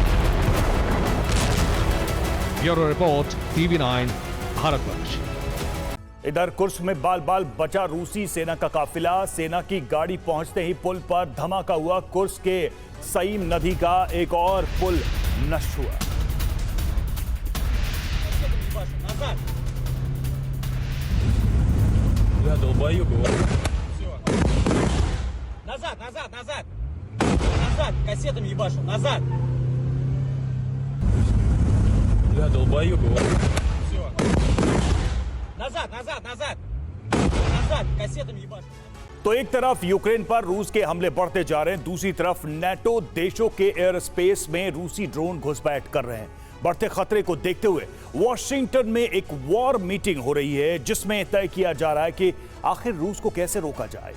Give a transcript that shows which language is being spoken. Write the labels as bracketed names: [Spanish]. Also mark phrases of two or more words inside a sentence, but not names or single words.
[English] bureau report, [Hindi] TV9 भारतवर्ष। इधर कुर्स्क में बाल बाल बचा रूसी सेना का काफिला। सेना की गाड़ी पहुंचते ही पुल पर धमाका हुआ। कुर्स्क के सईम नदी का एक और पुल नष्ट हुआ। [Russian] Кассетами ебашу, назад! Бля, долбоёб его. Назад! Кассетами ебашу. [Hindi] तो एक तरफ यूक्रेन पर रूस के हमले बढ़ते जा रहे हैं, दूसरी तरफ नेटो देशों के [English] air space [Hindi] में रूसी ड्रोन घुसपैठ कर रहे हैं। बढ़ते खतरे को देखते हुए वॉशिंगटन में एक [English] war meeting [Hindi] हो रही है, जिसमें तय किया जा रहा है कि आखिर रूस को कैसे रोका जाए।